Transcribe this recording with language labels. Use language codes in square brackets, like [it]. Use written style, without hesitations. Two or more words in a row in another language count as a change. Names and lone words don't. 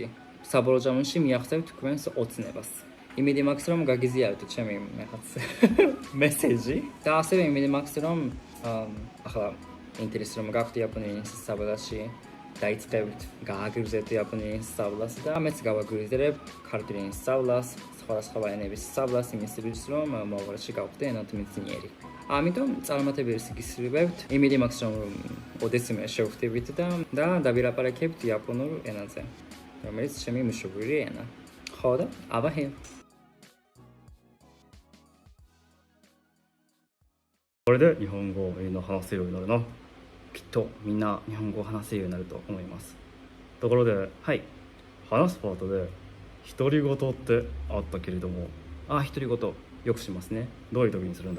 [ka] საბოლოო ჯამში მიახსენებთ თქვენს ოცნებას. იმედი მაქვს რომ გაგიზიაროთ ჩემი მესეჯი და ასევე იმედი მაქვს რომ ახლა ინტერესი რომ გაქვთ იაპონური ენის სწავლაში, დაიწყებთ, გააგრძელებთ იაპონური ენის სწავლას და მეც გავაგრძელებ ქართული ენის სწავლას, სხვადასხვა ენების სწავლას, იმისათვის რომ მომავალში გავხდე ენათმეცნიერი. ამიტომ წარმატებებს გისურვებთ. იმედი მაქვს რომ ოდესმე შევხვდებით და დავილაპარაკებთ იაპონურ ენაზე, რომელიც ჩემი მშობლიური ენა. ხო და აბაჰე. [ja] これで日本語の話せるようになるな。きっとみんな日本語を話せるようになると思います。ところで、はい、話すパートで独り言ってあったけれども、独り言よくしますね。どういう時にするんだ？